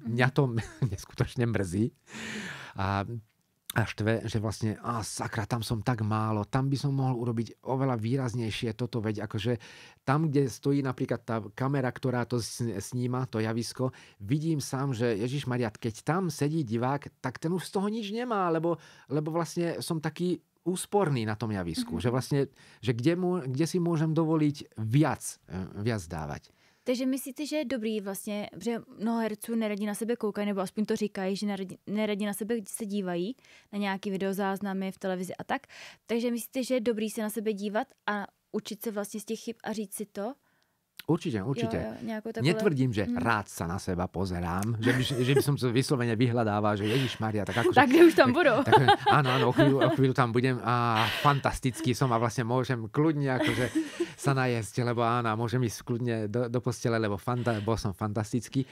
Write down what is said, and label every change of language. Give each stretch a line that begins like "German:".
Slovak: Mňa to neskutočne mrzí. A štve, že vlastne, sakra, tam som tak málo, tam by som mohol urobiť oveľa výraznejšie toto, veď akože tam, kde stojí napríklad tá kamera, ktorá to sníma, to javisko, vidím sám, že Ježišmaria, keď tam sedí divák, tak ten už z toho nič nemá, lebo vlastne som taký úsporný na tom javisku, že vlastne, že kde si môžem dovoliť viac dávať.
Czech: Takže myslíte, že je dobrý vlastně, že mnoho herců neradi na sebe koukají, nebo aspoň to říkají, že neradi na sebe se dívají, na nějaký videozáznamy v televizi a tak. Takže myslíte, že je dobrý se na sebe dívat a učit se vlastně z těch chyb a říct si to?
Slovak: Určite. Netvrdím, že rád sa na seba pozerám, že by som to vyslovene vyhľadával, že Ježišmaria, tak akože... Tak kde už tam budú. Áno, o chvíľu tam budem a fantastický som a vlastne môžem kľudne akože sa najesť, lebo áno, môžem ísť kľudne do postele, lebo bol som fantastický.